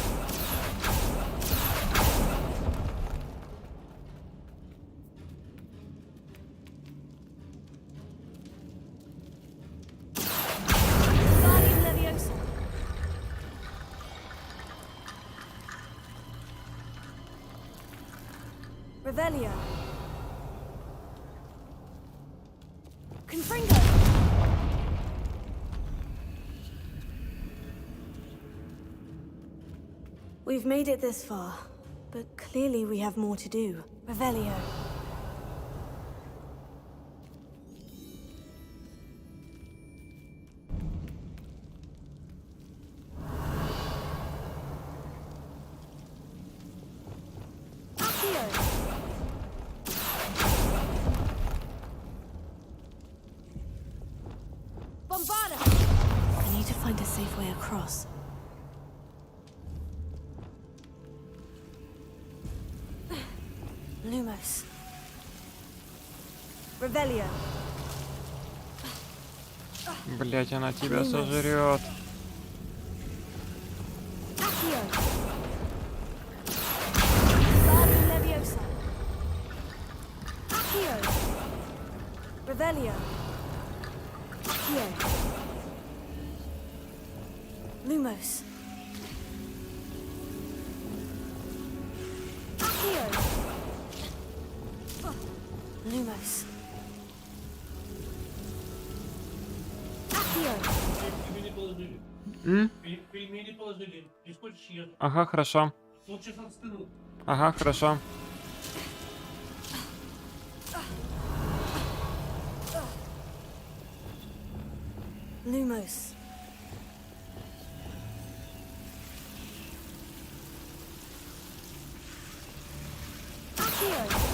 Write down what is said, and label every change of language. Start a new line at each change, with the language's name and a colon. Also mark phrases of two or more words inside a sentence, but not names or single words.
English: Guardian Leviosa. Revelio. Confringo. We've made it this far, but clearly we have more to do. Revelio. Accio. Bombarda. I need to find a safe way across. Lumos. Revelio.
Russian: Блять, она тебя сожрет. Accio. Guardian Leviosa. Accio. Revelio. Accio. Lumos. Accio. Lumos. Accio. Пельмени положили. М? Пельмени положили. Не хочешь ешь? Ага, хорошо. Вот сейчас отстынут. Ага, хорошо. Lumos. Accio.